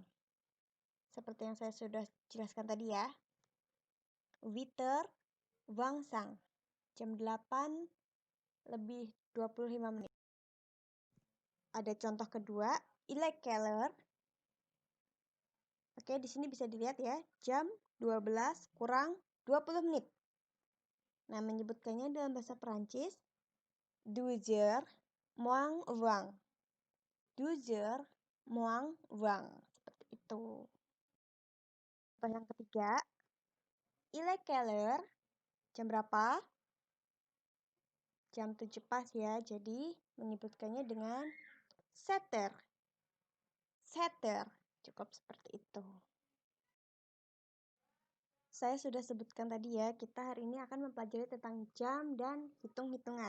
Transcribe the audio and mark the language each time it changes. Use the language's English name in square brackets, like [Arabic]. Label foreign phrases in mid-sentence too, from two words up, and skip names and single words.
[Indonesian] Seperti yang saya sudah jelaskan tadi ya. 8h25. Jam 8 lebih 25 menit. Ada contoh kedua, [French] il est quelle heure? [Indonesian] Oke, di sini bisa dilihat ya, jam 12 kurang 20 menit. Nah, menyebutkannya dalam bahasa Perancis, [French] 12 moins 20. 12 moins 20. [Indonesian] Seperti itu. Contoh yang ketiga, [French] il est quelle heure? [Indonesian] Jam berapa? Jam 7 pas ya, jadi menyebutkannya dengan [French] 7 heures. 7 heures. [Indonesian] Cukup seperti itu. Saya sudah sebutkan tadi ya, kita hari ini akan mempelajari tentang jam dan hitung-hitungan.